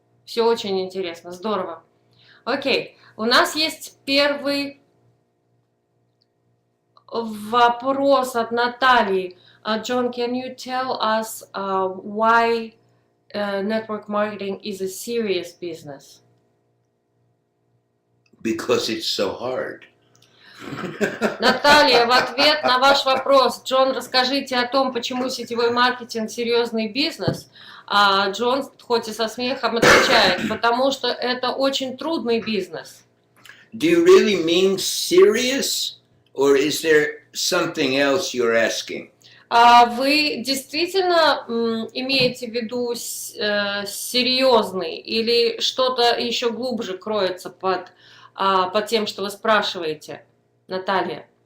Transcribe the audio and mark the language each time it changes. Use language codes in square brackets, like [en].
[ru] Все очень интересно, здорово. Окей, у нас есть первый вопрос от Натальи. [en] John, can you tell us why network marketing is a serious business? Because it's so hard. [ru] Наталья, в ответ на ваш вопрос, Джон, расскажите о том, почему сетевой маркетинг серьезный бизнес. А Джон, хоть и со смехом, отвечает, потому что это очень трудный бизнес. [en] Do you really mean serious, or is there something else you're asking? [ru] А вы действительно имеете в виду серьезный или что-то еще глубже кроется под тем, что вы спрашиваете, Наталья?